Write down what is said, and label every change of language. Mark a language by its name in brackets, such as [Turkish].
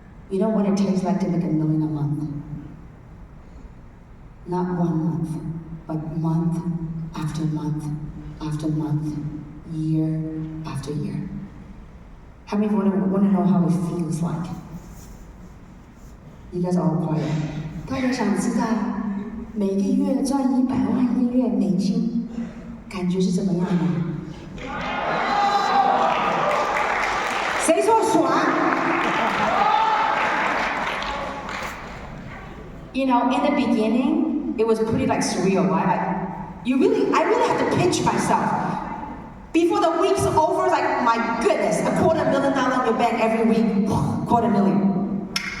[English] You know what it takes like to make $1 million a month? Not 1 month, but month after month after month, year after year. How many want to know how it feels like? You guys are all quiet. [Chinese] 大家想知道每个月赚100万1个月美金，感觉是怎么样的？谁说爽？ [English] In the beginning, it was pretty like surreal, right? I really had to pinch myself. Before the week's over, it's like, my goodness, $250,000 in your bank every week, $250,000.